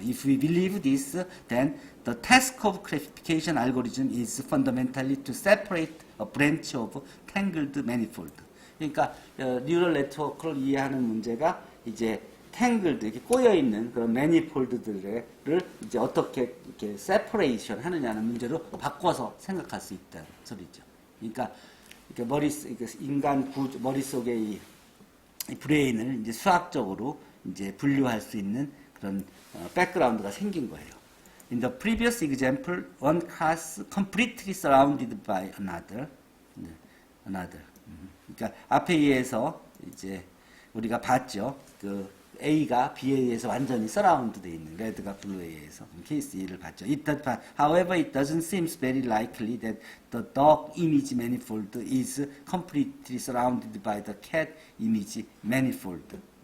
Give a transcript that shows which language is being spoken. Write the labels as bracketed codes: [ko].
[en] If we believe this, then the task of classification algorithm is fundamentally to separate a branch of tangled manifold. [ko] 그러니까 뉴럴 네트워크를 이해하는 문제가 이제 tangled 이렇게 꼬여 있는 그런 manifold들을 이제 어떻게 이렇게 separation 하느냐는 문제로 바꿔서 생각할 수 있다는 소리죠. 그러니까 인간 머릿속에 이 브레인을 이제 수학적으로 이제 분류할 수 있는 그런 백그라운드가 생긴 거예요. [en] In the previous example, one class completely surrounded by another. [ko] 그러니까 앞에 의해서 이제 우리가 봤죠. 그 A가 B에 의해서 완전히 surround 돼 있는 레드가 블루에 의해서 케이스 2를 봤죠. [en] However, it doesn't seem very likely that the dog image manifold is completely surrounded by the cat image manifold.